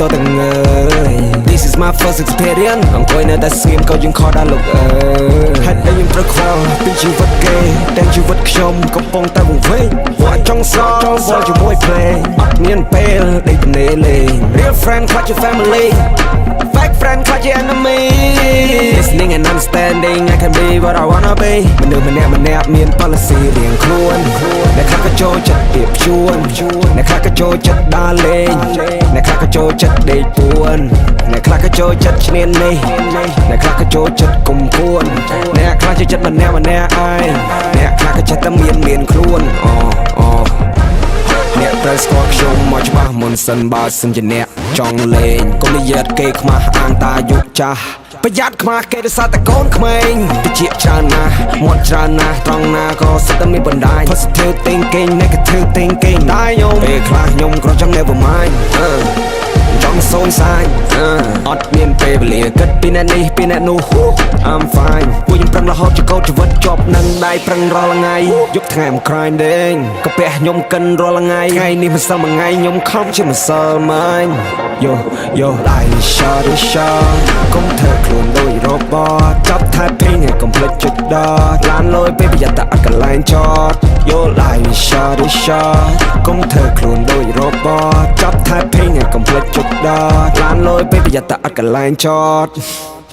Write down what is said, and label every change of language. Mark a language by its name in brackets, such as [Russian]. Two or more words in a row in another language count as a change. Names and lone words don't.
[Khmer] ទាំងអើយ [English] This is my first experience [Khmer] អង្គុយនៅតែស្ងៀមក៏យើងខកដល់លោកអើយហេតុតែខ្ញុំត្រូវខ្វល់ពីជីវិតគេទាំងជីវិតខ្ញុំកំ ពុងតែវង្វេងវត្តចង់សល់ជាមួយភ្លេងអត់មានពេលដេកទំនេរលេង [English] Real friend [Khmer] ខ្លាចជា family [English] Fake friend [Khmer] ខ្លាចជា enemy [English] Listening and understanding I can be what I wanna be [Khmer] មនុស្សម្នាក់មាន policy រៀងខ្លួនអ្នកខ្លះក៏ចូលចិត្តទៀបជួនអ្នកខ្លះក៏ចូលចិត្តដើរលេងអ្នកខ្លះក៏ចូលចិត្តដេកពួនអ្នកខ្លះក៏ចូលចិត្តឈ្នាននេះអ្នកខ្លះក៏ចូលចិត្តគុំគួនអ្នកខ្លះចូលចិត្តម្នាក់ឯងអ្នកខ្លះក៏ចិត្តតែមានខ្លួន អ្នកត្រូវស្គាល់ខ្ញុំមកច្បាស់មុនសិនបើសិនជាអ្នកចង់លេងកុំនិយាយគេខ្មាស់អាងតាយុចាស់ប្រយ័ត្នខ្មាស់គេដោយសារតែកូនក្មេងតិ ចច្រើនណាស់មាត់ច្រើនណាស់ត្រង់ណាក៏សិតតែមានបណ្ដាញ [English] Positive thinking negative thinking [Khmer] តែខ្ញុំពេលខ្លះខ្ញុំក៏ចង់ [English] never mind [Khmer] ចង់សូនសាយអត់មានពេលវេលាគិតពីអ្នកនេះពីអ្នកនោះ [English] I'm fine [Khmer] ពួកខ្ញុំប្រឹងរហូ តជាកោតជីវិតជាប់នឹងដៃប្រឹងរាល់ថ្ងៃយប់ថ្ងៃមិនក្រែងដេងកាពះខ្ញុំកិនរាល់ថ្ងៃថ្ងៃនេះមិនសិលមួយថ្ងៃខ្ញុំខំជាម្សិលម៉ាញយោដៃ shot កុំធ្វើខ្លួនដូចរបត់ចាប់ typing ឲ្យកុំភ្លេចចុចដតឡានលយពេលប្រយ័ត្នតែអត់កន្លែងចតយោដៃ shot កុំធ្វើខ្លួនដូចរបត់ចាប់ typing ឲ្យកុំភ្លេចចុចដតឡានលយពេលប្រយ័ត្នតែអត់កន្លែងចត